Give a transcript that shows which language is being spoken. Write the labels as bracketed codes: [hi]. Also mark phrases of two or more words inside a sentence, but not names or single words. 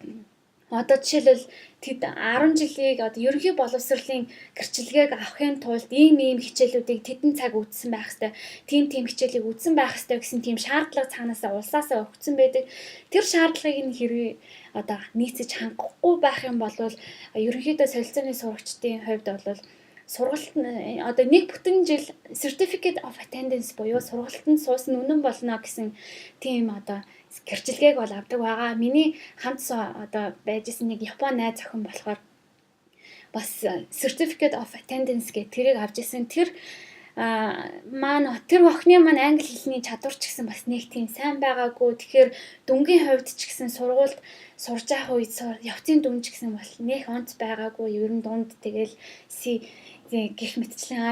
[mn] Одоо жишээлбэл тэд 10 жилийг одоо ерөнхий боловсролын гэрчилгээг авахын тулд ийм хичээлүүдийг тэдэн цаг үзсэн байх ёстой. Тим хичээлийг үзсэн байх ёстой гэсэн тийм шаардлага цаанаасаа улсаасаа өгсөн байдаг. Тэр шаардлагыг нь хэрвээ одоо нийцэж хангахгүй байх юм бол ерөнхийдөө солилцооны сурагчдын хувьд бол сургалт одоо нэг бүтэн жил [en] certificate of attendance [mn] буюу сургалтанд суусан үнэн болно гэсэн тийм одоо гэрчилгээг бол авдаг байгаа. Миний хамт одоо байжсэн нэг Японы найз охин болохоор бас [en] certificate of attendance [mn] гэх тэрийг авч ирсэн. Тэр тэр охины маань англи хэлний чадвар ч гэсэн бас нэг тийм сайн байгаагүй. Тэгэхээр дүнгийн хувьд ч гэсэн сургуульд сурж явах үед явцын дүн ч гэсэн бол нэг онц байгаагүй. Ер нь дунд тэгэл гэх мэтчлэн.